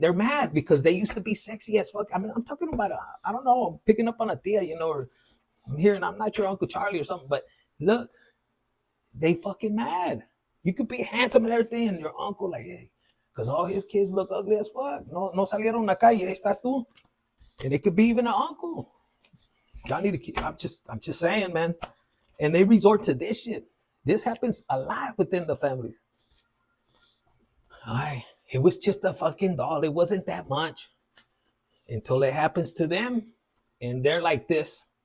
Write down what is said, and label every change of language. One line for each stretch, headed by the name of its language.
English: They're mad because they used to be sexy as fuck. I mean, I'm talking about, I don't know, I'm picking up on a tia, or I'm hearing, I'm not your Uncle Charlie or something, but look, they fucking mad. You could be handsome and everything, and your uncle like, hey, because all his kids look ugly as fuck.
Spanish: No salieron la calle, estás tú.
English: And it could be even an uncle. Y'all need to keep, I'm just saying, man. And they resort to this shit. This happens a lot within the families. It was just a fucking doll. It wasn't that much. Until it happens to them, and they're like this.